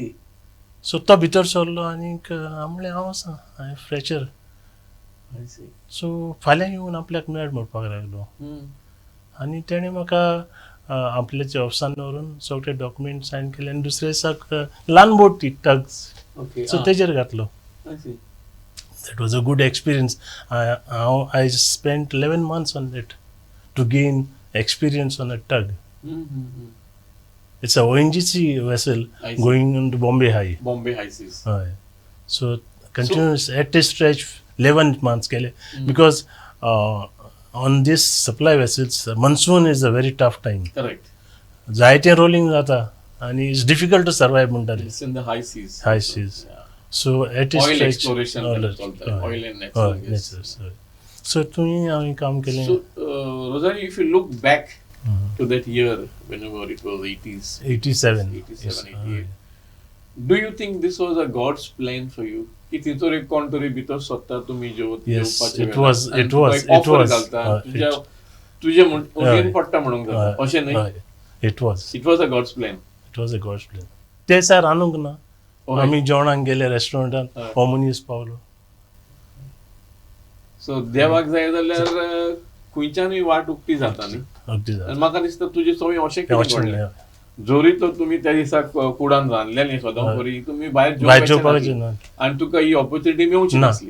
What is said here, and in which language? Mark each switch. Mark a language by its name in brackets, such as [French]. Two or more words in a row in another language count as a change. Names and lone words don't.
[Konkani] सो तो भितर सरलो आनीक हांव म्हणलें हांव आसा, हांवें फ्रेशर. [English] I see. [Konkani] सो फाल्यां येवन आपल्याक मेळ म्हणपाक लागलो. आनी तेणें म्हाका आपल्याच्या ऑफिसान व्हरून सगळे [English] document sign [Konkani] केले आनी दुसऱ्या दिसाक ल्हान बोट ती टग्स, सो तेजेर घातलो. [English] That was a good experience. I spent 11 months on it to gain experience on a tug. It's a ONGC vessel going into Bombay High. Bombay High Seas. So continuous at a stretch 11 months kele, because on this supply vessels monsoon is a very tough time. Correct. [Konkani] Zaite rolling jata [English] and it's difficult to survive muntale. It's in the high seas. High seas. Yeah. So at a oil stretch exploration oil and natural gas. [Konkani] So तुम्ही आम्ही काम केले. [English] So Rosario, if you look back to that year, whenever it was 80s, 87, 88, do you think this was a God's plan for you? [Konkani] की तिथून एक कोण तरी भितर स्वतः तुम्ही [English] Yes, it was [Konkani] तुझे उदीन पडटा म्हणूंक जाता अशें न्ही. [English] It was a God's plan. It was a God's plan. [Konkani] ते सर रांदूंक ना, आमी जेवणाक गेले रेस्टॉरंटांत, हो मनीस पावलो. सो देवाक जाय जाल्यार खंयच्यानूय वाट उक्ती जाता न्ही. आनी म्हाका दिसता तुजे सगळें अशें कितें घडलें, जोरी तर तुमी त्या दिसाक कुडान रांदलें न्ही सदां बरी, तुमी भायर जेवपाचें ना आनी तुका ही ऑपॉर्च्युनिटी मेळची नासली.